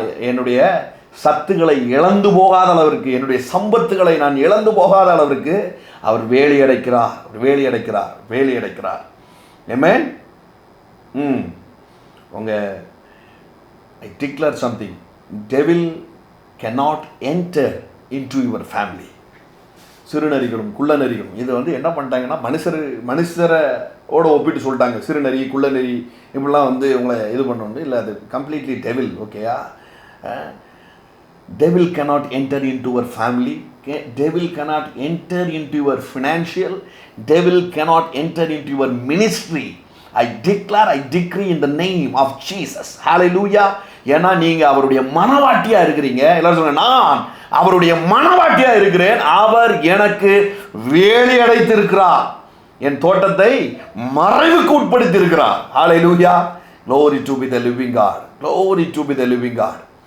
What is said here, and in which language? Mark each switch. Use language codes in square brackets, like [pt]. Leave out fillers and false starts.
[ta] என்னுடைய சத்துக்களை இழந்து போகாத அளவிற்கு, என்னுடைய சம்பத்துகளை நான் இழந்து போகாத அளவிற்கு அவர் வேலி அடைக்கிறார், வேலி அடைக்கிறார், வேலி அடைக்கிறார். ஏமே உங்கள் [en] I declare something. Devil cannot enter into your family. [ta] சிறுநரிகளும் குள்ளநரிகளும் இது வந்து என்ன பண்ணிட்டாங்கன்னா மனுஷரோட ஒப்பிட்டு சொல்லிட்டாங்க. சிறுநரி குள்ளநரி இப்படிலாம் வந்து உங்களை இது பண்ணணும் இல்லை, அது கம்ப்ளீட்லி டெவில். ஓகேயா? [en] devil cannot enter into your family, devil cannot enter into your financial, devil cannot enter into your ministry. I declare, I decree in the name of Jesus. Hallelujah. [ta] ஏன்னா நீங்கள் அவருடைய மனவாட்டியாக இருக்கிறீங்க. எல்லாரும் சொல்லுங்க, நான் அவருடைய மனவாட்டியாக இருக்கிறேன், அவர் எனக்கு வேலி அடைத்திருக்கிறார், என் தோட்டத்தை மறைவுக்கு உட்படுத்தி இருக்கிறார். [en] Hallelujah. Glory to be the living God. Glory to be the living God.